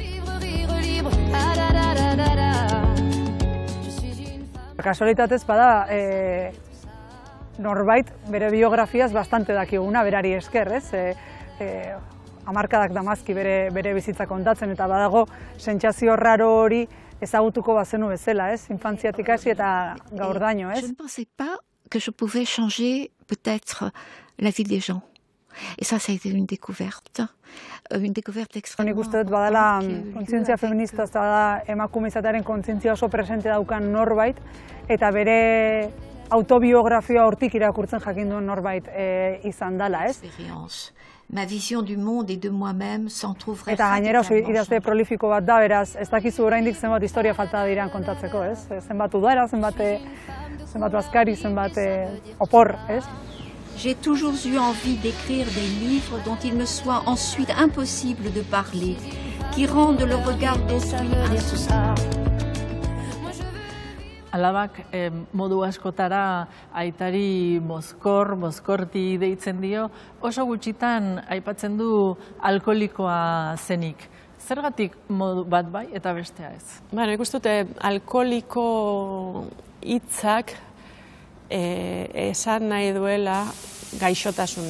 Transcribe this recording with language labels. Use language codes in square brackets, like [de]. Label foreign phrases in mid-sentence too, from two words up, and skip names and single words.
[eu] Kasualitatez bada, norbait bere biografiaz bastante dakiguna, berari esker, ez? Hamarkadak damazki bere bizitza kontatzen, eta badago sentsazio raro hori ezagutuko bazenu bezala, ez? Infantziatik hasi eta gaurdaino, ez? [fr] Je ne pensais pas que je pouvais changer peut-être la vie des gens. Et ça a été une découverte extrêmement... [eu] Nik uste dut badala kontzientzia feminista, ez da emakume izatearen kontzientzia oso presente daukan norbait, eta bere autobiografia hortik irakurtzen jakin duen norbait izan dela, ez? [fr] Ma vision du monde et de moi-même s'en trouverait... [eu] Eta gainera oso idazle prolifiko bat da, beraz, ez dakizu oraindik zenbat historia falta diran kontatzeko, ez? Zenbat udara, zenbat askari, zenbat opor, ez? [fr] J'ai toujours eu envie d'écrire des livres dont il me soit ensuite impossible de parler, qui rendent le regard d'autrui insoutenable. [eu] Alabak modu askotara aitari mozkorti deitzen dio, oso gutxitan aipatzen du alkoholikoa zenik. Zergatik modu bat bai eta bestea ez? Nik uste dute alkoholiko hitzak esan nahi duela gaixotasuna.